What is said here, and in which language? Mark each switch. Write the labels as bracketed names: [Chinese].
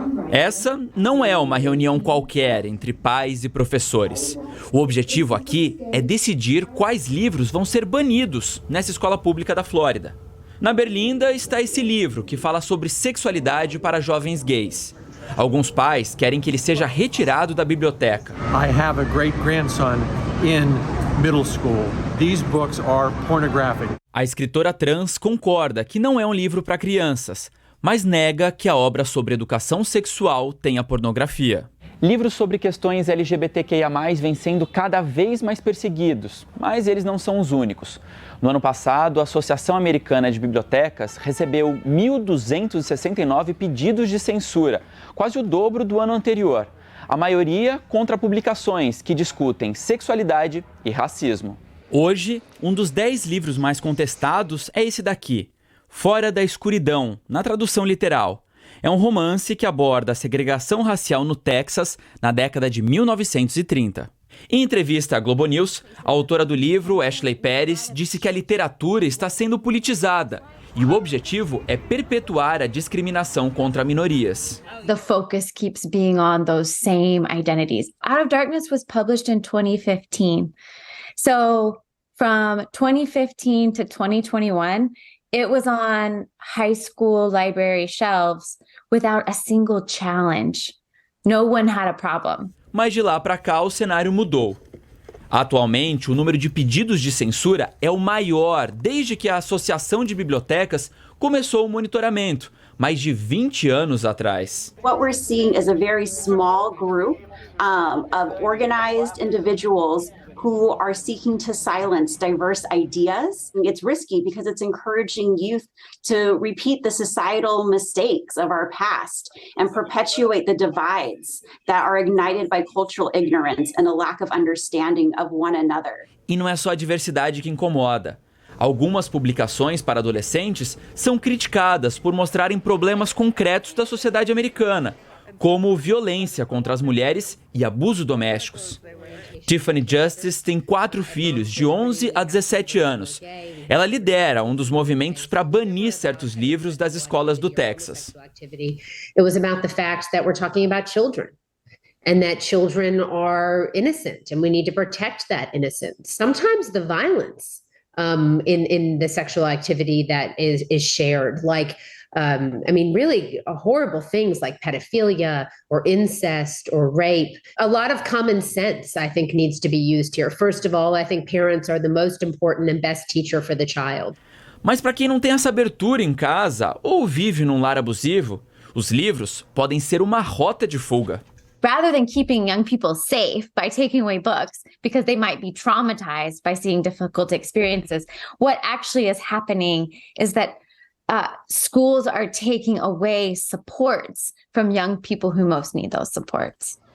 [Portuguese] Essa não é uma reunião qualquer entre pais e professores. O objetivo aqui é decidir quais livros vão ser banidos nessa escola pública da Flórida. Na berlinda está esse livro que fala sobre sexualidade para jovens gays. Alguns pais querem que ele seja retirado da biblioteca. [English] I have a great-grandson in middle school. These books are pornographic. [Portuguese] A escritora trans concorda que não é um livro para crianças, mas nega que a obra sobre educação sexual tenha pornografia. Livros sobre questões LGBTQIA+, vêm sendo cada vez mais perseguidos, mas eles não são os únicos. No ano passado, a Associação Americana de Bibliotecas recebeu 1.269 pedidos de censura, quase o dobro do ano anterior. A maioria contra publicações que discutem sexualidade e racismo. Hoje, um dos 10 livros mais contestados é esse daqui, Fora da Escuridão, na tradução literal. É um romance que aborda a segregação racial no Texas na década de 1930. Em entrevista à Globo News, a autora do livro, Ashley Pérez, disse que a literatura está sendo politizada e o objetivo é perpetuar a discriminação contra minorias. [English] The focus keeps being on those same identities. Out of Darkness was published in 2015. So, from 2015 to 2021, it was on high school library shelves without a single challenge. No one had a problem. [Portuguese] Mas de lá para cá o cenário mudou. Atualmente, o número de pedidos de censura é o maior desde que a Associação de Bibliotecas começou o monitoramento, mais de 20 anos atrás. [English] What we're seeing is a very small group of organized individuals who are seeking to silence diverse ideas. It's risky because it's encouraging youth to repeat the societal mistakes of our past and perpetuate the divides that are ignited by cultural ignorance and a lack of understanding of one another. [Portuguese] E não é só a diversidade que incomoda. Algumas publicações para adolescentes são criticadas por mostrarem problemas concretos da sociedade americana, como violência contra as mulheres e abusos domésticos. Tiffany Justice tem 4 filhos, de 11 a 17 anos. Ela lidera um dos movimentos para banir certos livros das escolas do Texas. [English] It was about the fact that we're talking about children and that children are innocent and we need to protect that innocence. Sometimes the violence in the sexual activity that is shared, like really horrible things like pedophilia or incest or rape. A lot of common sense, I think, needs to be used here. First of all, I think parents are the most important and best teacher for the child. [Portuguese] Mas para quem não tem essa abertura em casa ou vive num lar abusivo, os livros podem ser uma rota de fuga. [English] Rather than keeping young people safe by taking away books because they might be traumatized by seeing difficult experiences, what actually is happening is that schools are taking away supports from young people who most need those supports.